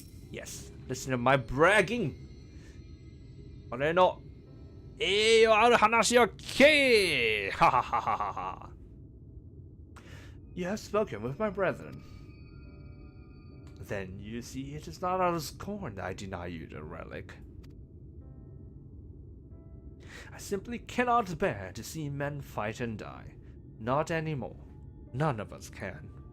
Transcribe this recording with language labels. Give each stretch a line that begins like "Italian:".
English: Yes, listen to my bragging.
Japanese: 俺の栄誉ある話を聞け。ははははは。
English: You have spoken with my brethren. Then you see it is not out of scorn that I deny you the relic. I simply cannot bear to see men fight and die. Not anymore. None of us can.